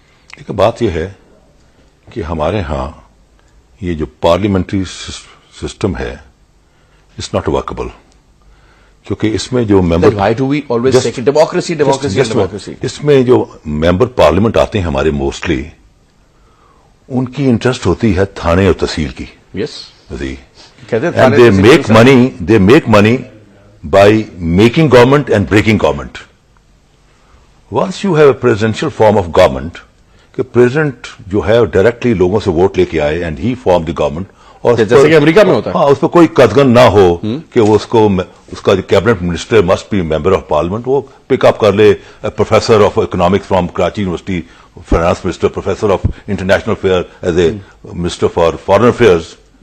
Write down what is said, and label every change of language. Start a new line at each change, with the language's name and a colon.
Urdu: دیکھیں بات یہ ہے کہ ہمارے ہاں یہ جو پارلیمنٹری سسٹم ہے اٹس ناٹ ورکبل, کیونکہ اس میں جو ممبر
English: democracy
Urdu: اس میں جو ممبر پارلیمنٹ آتے ہیں ہمارے موسٹلی ان کی انٹرسٹ ہوتی ہے تھانے اور تحصیل کی.
English: Yes, and they make money by making government and breaking government. Once you have a presidential form of government
Urdu: کہ پریزیڈنٹ جو ہے ڈائریکٹلی لوگوں سے ووٹ لے کے آئے
English: and he form the government, اور
Urdu: جیسے کہ امریکہ میں ہوتا ہے, ہاں اس پہ کوئی قدغن نہ ہو کہ وہ اس کا جو
English: cabinet minister must be member of parliament,
Urdu: وہ پک اپ کر لے
English: Professor of economics from Karachi university, finance minister, professor of international affair as a minister for foreign affairs.